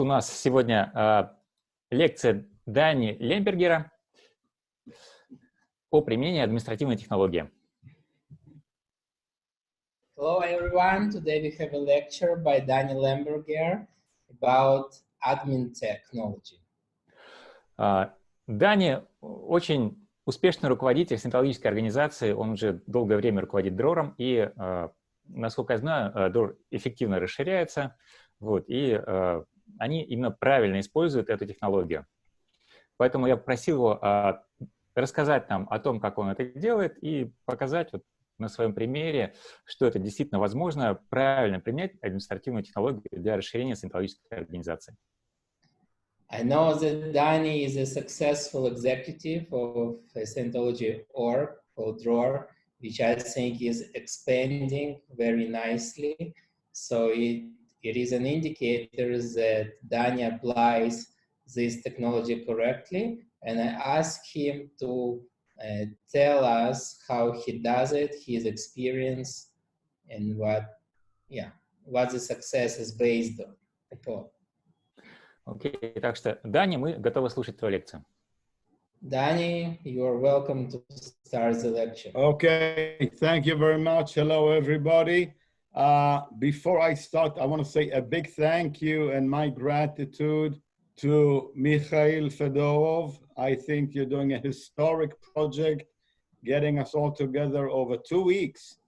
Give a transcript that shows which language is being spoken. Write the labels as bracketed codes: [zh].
[ru] У нас сегодня лекция Дани Лембергера о применении административной технологии. [en] Hello everyone, today we have a lecture by Dani Lemberger about admin technology. [ru] Дани очень успешный руководитель централистической организации, он уже долгое время руководит Дрором, и, насколько я знаю, Дрор эффективно расширяется, вот, и они именно правильно используют эту технологию. Поэтому я попросил его рассказать нам о том, как он это делает, и показать вот на своем примере, что это действительно возможно, правильно применять административную технологию для расширения централистической организации. [en] I know that Dani is a successful executive of a Scientology org called Dror, which I think is expanding very nicely. So it is an indicator that Dani applies this technology correctly. And I asked him to tell us how he does it, his experience, and what the success is based upon. [ru] Окей, так что, Дани, мы готовы слушать твою лекцию. [en] Dani, you are welcome to start the lecture. Okay, thank you very much. Hello, everybody. Before I start, I want to say a big thank you and my gratitude to Mikhail Fedorov. I think you're doing a historic project, getting us all together over 2 weeks.